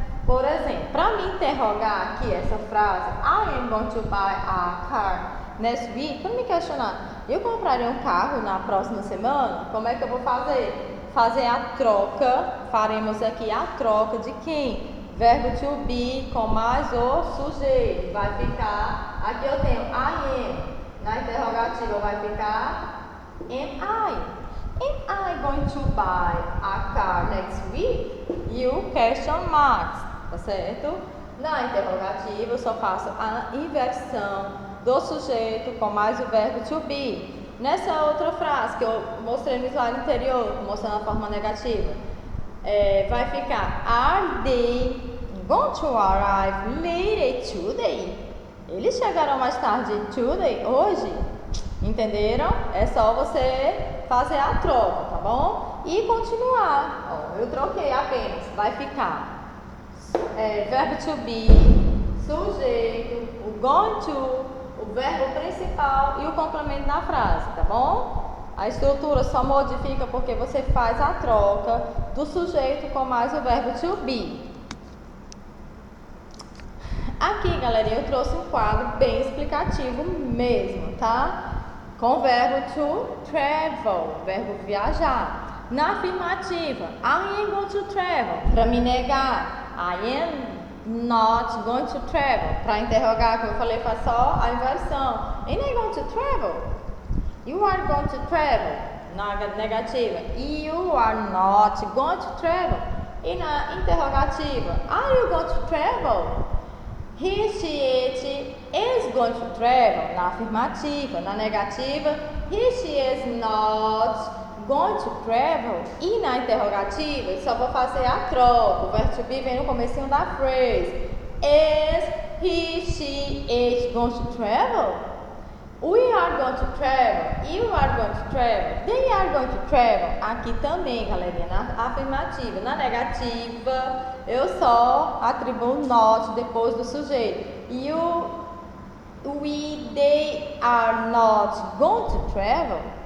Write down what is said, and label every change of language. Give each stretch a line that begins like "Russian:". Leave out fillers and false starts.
Portuguese: Por exemplo, para me interrogar aqui essa frase,
English: I am going to buy a car next week,
Portuguese: para me questionar, eu comprarei um carro na próxima semana? Como é que eu vou fazer? Fazer a troca, faremos aqui a troca de quem? Verbo to be com mais o sujeito. Vai ficar, aqui eu tenho I am. Na interrogativa vai ficar am I.
English: Am I going to buy a car next week?
Portuguese: E o question marks, tá certo? Na interrogativa eu só faço a inversão do sujeito com mais o verbo to be. Nessa outra frase que eu mostrei no slide anterior, mostrando a forma negativa, vai ficar
English: Are they going to arrive later today?
Portuguese: Eles chegarão mais tarde today, hoje? Entenderam? É só você fazer a troca, tá bom? E continuar. Ó, eu troquei apenas. Vai ficar verbo to be, sujeito, o going to, o verbo principal e o complemento da frase, tá bom? A estrutura só modifica porque você faz a troca do sujeito com mais o verbo to be. Aqui, galerinha, eu trouxe um quadro bem explicativo mesmo, tá? Com o verbo to travel, verbo viajar. Na afirmativa,
English: I am going to travel.
Portuguese: Para me negar,
English: I am not going to travel.
Portuguese: Para interrogar, como eu falei, faz só a inversão.
English: Am I going to travel? You are going to travel.
Portuguese: Na negativa,
English: you are not going to travel.
Portuguese: E na interrogativa,
English: are you going to travel? He, she, it is going to travel.
Portuguese: Na afirmativa. Na negativa,
English: he, she is not going to travel.
Portuguese: E na interrogativa, só vou fazer a troca. O verbo to be vem no comecinho da phrase.
English: Is he, she, it going to travel? We are going to travel. You are going to travel. They are going to travel.
Portuguese: Aqui também, galerinha, na afirmativa. Na negativa, eu só atribuo not depois do sujeito.
English: You, we, they are not going to travel.